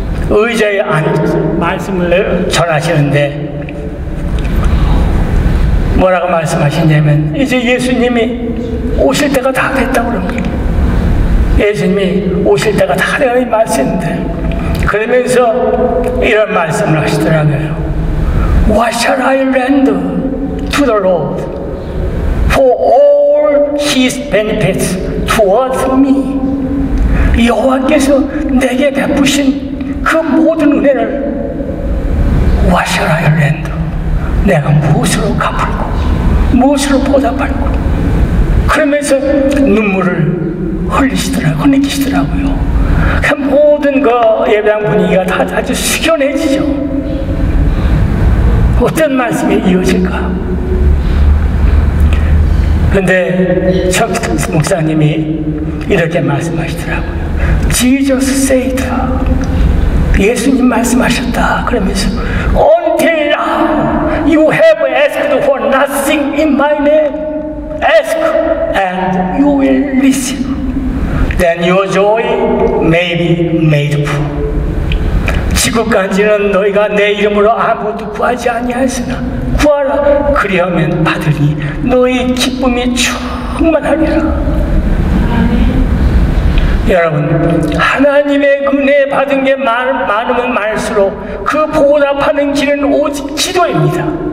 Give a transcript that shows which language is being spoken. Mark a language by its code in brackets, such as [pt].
[ko] 의자에 앉아서 말씀을 전하시는데 뭐라고 말씀하시냐면 이제 예수님이 오실 때가 다 됐다고 그럽니다. 예수님이 오실 때가 다 되는 말씀인데 그러면서 이런 말씀을 하시더라고요. [en] What shall I render to the Lord for all His benefits towards me? [ko] 여호와께서 내게 베푸신 그 모든 은혜를 [en] What shall I render? [ko] 내가 무엇으로 갚을고 무엇으로 보답할고 그러면서 눈물을 흘리시더라고요. 그 모든 그 예배당 분위기가 다 아주 숙연해지죠. 어떤 말씀이 이어질까? 그런데 척 목사님이 이렇게 말씀하시더라고요. [en] Jesus said, [ko] 예수님 말씀하셨다. 그러면서 [en] Until now you have asked for nothing in my name. Ask and you will receive. Then your joy may be made full. [ko] 지금까지는 너희가 내 이름으로 아무것도 구하지 아니하였으나 구하라 그리하면 받으니 너희 기쁨이 충만하리라. 여러분, 하나님의 은혜 받은 게 많으면 많을수록 그 보답하는 길은 오직 기도입니다.